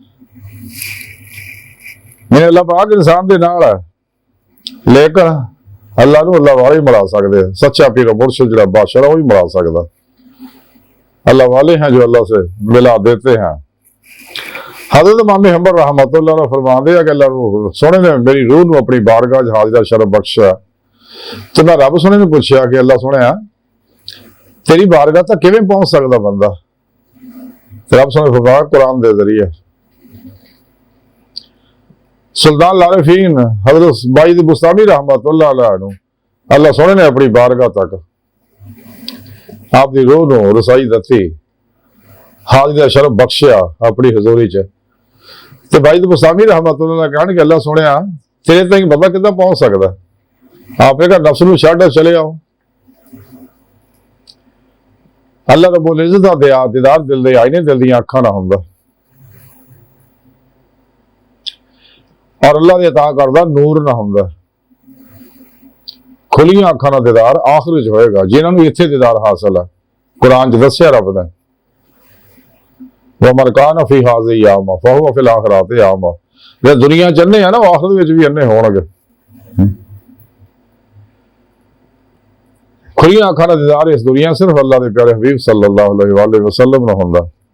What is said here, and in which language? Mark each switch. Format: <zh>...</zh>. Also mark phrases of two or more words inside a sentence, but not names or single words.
<pa>ਮੈਂਨੇ ਅੱਲਾਹ ਪਾਕ ਇਨਸਾਨ ਦੇ ਨਾਲ ਹੈ, ਲੇਕਿਨ ਅੱਲਾਹ ਨੂੰ ਅੱਲਾਹ ਵਾਲੇ ਹੀ ਮਿਲਾ ਸਕਦੇ ਹਨ। ਸੱਚਾ ਪੀਰ ਮੁਰਸ਼ਿਦ ਜਿਹੜਾ ਬਾਦਸ਼ਾਹ ਵਹੀ ਮਿਲਾ ਸਕਦਾ।</pa> <ur>اللہ والے ہیں جو اللہ سے ملا دیتے ہیں.</ur> <pa>ਹਜ਼ਰਤ ਇਮਾਮ ਹੰਬਲ ਰਹਿਮਤੁੱਲਾਹ ਅਲੈਹ ਫ਼ਰਮਾਂਦੇ ਹਨ ਕਿ ਅੱਲਾਹ ਸੋਹਣੇ ਨੇ ਮੇਰੀ ਰੂਹ ਨੂੰ ਆਪਣੀ ਬਾਰਗਾਹ ਚ ਹਾਜ਼ਿਰ ਸ਼ਰਫ਼ ਬਖ਼ਸ਼ਾ। ਤੋ ਮੈਂ ਰੱਬ ਸੋਹਣੇ ਨੂੰ ਪੁੱਛਿਆ ਕਿ ਅੱਲਾਹ ਸੋਹਣੇ ਤੇਰੀ ਬਾਰਗਾਹ ਤੱਕ ਕਿਵੇਂ ਪਹੁੰਚ ਸਕਦਾ ਬੰਦਾ। ਰੱਬ ਸੋਹਣੇ ਫ਼ਰਮਾਇਆ ਕੁਰਾਨ ਦੇ ਜ਼ਰੀਏ। ਸੁਲਤਾਨ ਉਲ ਆਰਿਫ਼ੀਨ ਹਜ਼ਰਤ ਬਾਇਜ਼ੀਦ ਬੁਸਤਾਮੀ ਰਹਿਮਤੁੱਲਾਹ ਅਲੈਹ ਨੂੰ ਅੱਲਾਹ ਸੋਹਣੇ ਨੇ ਆਪਣੀ ਬਾਰਗਾਹ ਤੱਕ ਆਪ ਦੀ ਰੂਹ ਨੂੰ ਰਸਾਈ ਦਿੱਤੀ, ਹਾਜ਼ਿਰ ਸ਼ਰਫ਼ ਬਖ਼ਸ਼ਿਆ ਆਪਣੀ ਹਜ਼ੂਰੀ ਚ। ਤੋ ਬਾਇਜ਼ੀਦ ਬੁਸਤਾਮੀ ਰਹਿਮਤੁੱਲਾਹ ਕਹਿਣ ਕਿ ਅੱਲਾਹ ਸੋਹਣੇ ਤੇਰੇ ਤੱਕ ਬੰਦਾ ਕਿੰਨਾ ਪਹੁੰਚ ਸਕਦਾ। ਆਪ ਨੇ ਕਿਹਾ ਨਫ਼ਸ ਨੂੰ ਛੱਡ ਚਲੇ ਆਓ। ਅੱਲਾਹ ਰੱਬੁਲ ਇੱਜ਼ਤ ਦਾ ਦੀਦਾਰ ਦਿਲ ਦੇ ਆਈਨੇ ਦਿਲ ਦੀ ਅੱਖਾਂ ਨਾ ਹੁੰਦਾ ਅਤੇ ਅੱਲਾਹ ਦੇ ਅਤਾ ਕਰਦਾ ਨੂਰ ਨਾ ਹੁੰਦਾ और अल्लाह दे अता करदा नूर ना हुंदा। ਖੁੱਲ੍ਹੀਆਂ ਅੱਖਾਂ ਦਾ ਦੀਦਾਰ ਆਖ਼ਿਰ ਚ ਹੋਏਗਾ ਜਿਨ੍ਹਾਂ ਨੂੰ ਇੱਥੇ ਦੀਦਾਰ ਹਾਸਿਲ ਹੈ। ਕੁਰਾਨ ਚ ਦੱਸਿਆ ਰੱਬ ਨੇ</pa> <ar>ومن كان في هذه أعمى فهو في الآخرة أعمى.</ar> <pa>ਜੇ ਦੁਨੀਆ ਚ ਅੰਨ੍ਹੇ ਹੈ ਨਾ ਉਹ ਆਖ਼ਿਰਤ ਵਿਚ ਵੀ ਅੰਨ੍ਹੇ ਹੋਣਗੇ। ਖੁੱਲ੍ਹੀਆਂ ਅੱਖਾਂ ਦਾ ਦੀਦਾਰ ਇਸ ਦੁਨੀਆ ਸਿਰਫ਼ ਅੱਲਾਹ ਦੇ ਪਿਆਰੇ ਹਬੀਬ</pa> <ar>صلى الله عليه وسلم</ar> <pa>ਨੂੰ ਹੁੰਦਾ।</pa>